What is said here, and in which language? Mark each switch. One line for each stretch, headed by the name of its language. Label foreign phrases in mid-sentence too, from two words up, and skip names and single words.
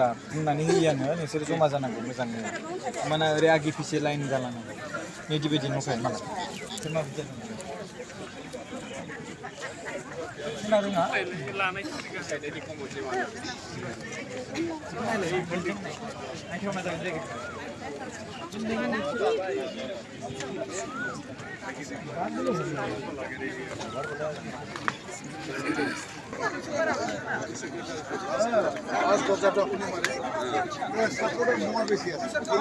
Bodo: बुंनानै होयोआनो नोंसोर जमा जानांगौ मोजाङै माने ओरै आगे फिसे लाइन जालांनांगौ बिदि बायदि नंखाय माला सोर माबायदि जादों खोना रोङा नायथावना जागोन
Bangla: आज কথাটা আপনি মানে সাপোর্টের মোয়া বেশি আছে